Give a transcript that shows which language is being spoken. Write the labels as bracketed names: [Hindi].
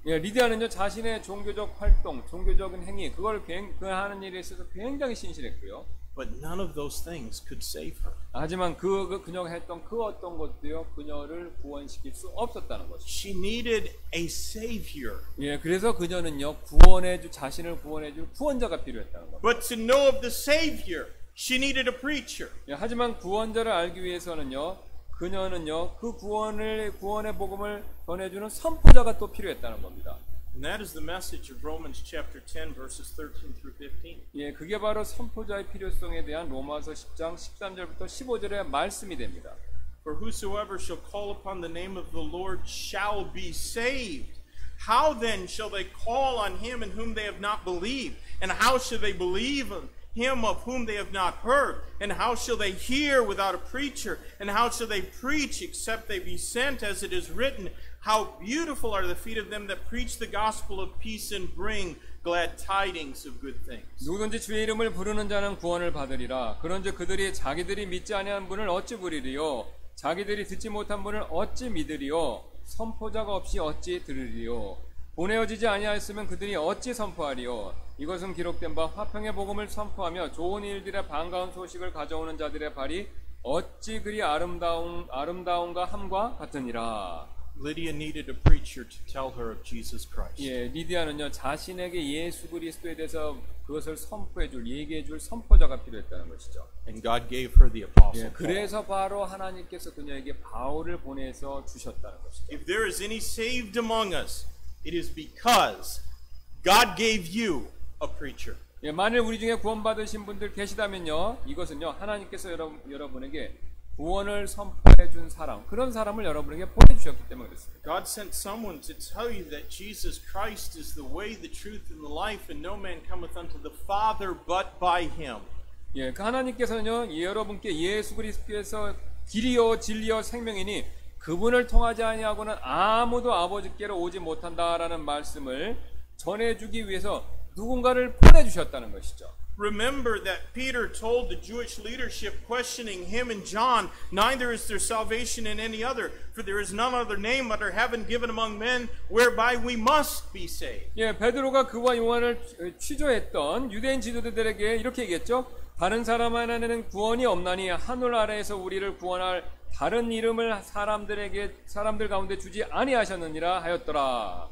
[Korean] 예, 리디아는요 자신의 종교적 활동, 종교적인 행위 그걸 그 하는 일에 있어서 굉장히 신실했고요. [English] But none of those things could save her. [Korean] 하지만 그녀가 했던 그 어떤 것도요 그녀를 구원시킬 수 없었다는 것이죠. [English] She needed a savior. [Korean] 예, 그래서 그녀는요 자신을 구원해줄 구원자가 필요했다는 겁니다. [English] But to know of the savior, she needed a preacher. [Korean] 예, 하지만 구원자를 알기 위해서는요 그녀는요 그 구원의 복음을 전해주는 선포자가 또 필요했다는 겁니다. [English] And that is the message of Romans chapter 10 verses 13 through 15. [Korean] 예, 그게 바로 선포자의 필요성에 대한 로마서 10장 13절부터 15절의 말씀이 됩니다. [English] For whosoever shall call upon the name of the Lord shall be saved. How then shall they call on him in whom they have not believed? And how shall they believe in him of whom they have not heard? And how shall they hear without a preacher? And how shall they preach except they be sent? As it is written, how beautiful are the feet of them that preach the gospel of peace and bring glad tidings of good things. [Korean] 누구든지 주의 이름을 부르는 자는 구원을 받으리라. 그런즉 그들이 자기들이 믿지 아니한 분을 어찌 부리리요? 자기들이 듣지 못한 분을 어찌 믿으리요? 선포자가 없이 어찌 들으리요? 보내어지지 아니하였으면 그들이 어찌 선포하리요? 이것은 기록된 바 화평의 복음을 선포하며 좋은 일들의 반가운 소식을 가져오는 자들의 발이 어찌 그리 아름다운가 함과 같으니라. [English] Lydia needed a preacher to tell her of Jesus Christ. [Korean] 예, 리디아는요 자신에게 예수 그리스도에 대해서 그것을 선포해줄, 얘기해줄 선포자가 필요했다는 것이죠. [English] And God gave her the apostle 예, Paul. [Korean] 그래서 바로 하나님께서 그녀에게 바울을 보내서 주셨다는 것이죠. [English] If there is any saved among us, it is because God gave you a preacher. [Korean] 예, 만일 우리 중에 구원받으신 분들 계시다면요, 이것은요 하나님께서 여러분에게 구원을 선포해 준 사람, 그런 사람을 여러분에게 보내주셨기 때문에 그렇습니다. [English] God sent someone to tell you that Jesus Christ is the way, the truth, and the life, and no man cometh unto the Father but by him. [Korean] 예, 그 하나님께서는요, 여러분께 예수 그리스도께서 길이요 진리요 생명이니 그분을 통하지 아니하고는 아무도 아버지께로 오지 못한다라는 말씀을 전해주기 위해서 누군가를 보내주셨다는 것이죠. [English] Remember that Peter told the Jewish leadership questioning him and John, neither is there salvation in any other, for there is none other name under heaven given among men whereby we must be saved. [Korean] 예, 베드로가 그와 요한을 취조했던 유대인 지도자들에게 이렇게 얘기했죠. 다른 사람 하나는 구원이 없나니 하늘 아래에서 우리를 구원할 다른 이름을 사람들 가운데 주지 아니하셨느니라 하였더라.